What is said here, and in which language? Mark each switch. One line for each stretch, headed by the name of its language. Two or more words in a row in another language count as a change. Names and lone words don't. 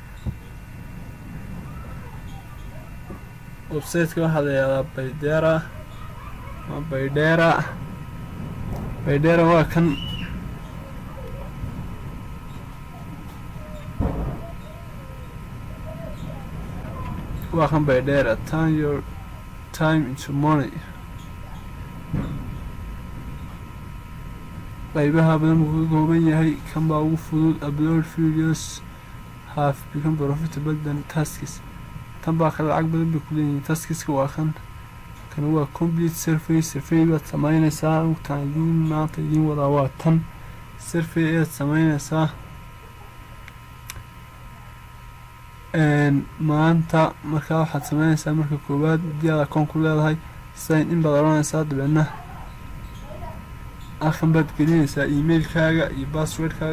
Somali: website-ka waxaa la yiraahdaa Baydera waa kan.
English: Baydera, turn your time into money.
Somali: qaybaha badan uu ka kooban yahay. kan baa ugu fudud.
English: upload videos have become profitable than tasks.
Somali: tan baa ka lacag badan bay ku leeyihiin. taskiska waa kan waa
English: complete survey
Somali: baad samaynaysaa. maanta idiin wadaa waa tan survey ayaad samaynaysaa. maanta markaa waxaad samaynaysaa marka koowaad haddii aad account ku leedahay
English: sign in
Somali: baad oranaysaa. dabeedna halkan baad gelinaysaa emailkaaga iyo passwordkaaga.